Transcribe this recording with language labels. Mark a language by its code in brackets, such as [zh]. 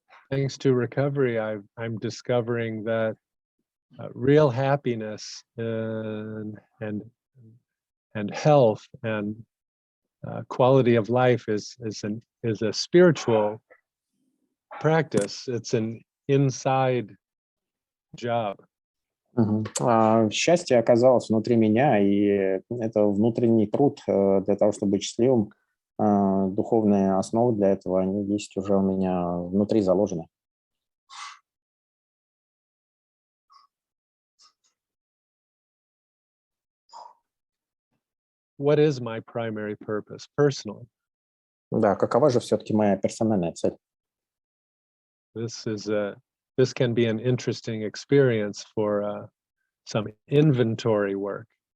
[en] Thanks to recovery, I'm discovering that real happiness and health and quality of life is a spiritual practice. It's an inside job. [ru] Счастье оказалось внутри меня, и это внутренний труд для того, чтобы быть счастливым. Духовные основы для этого, они есть уже у меня внутри заложены. [en] what is my primary purpose personally? [ru] Да, какова же все-таки моя персональная цель? [en] This can be an interesting experience for some inventory work.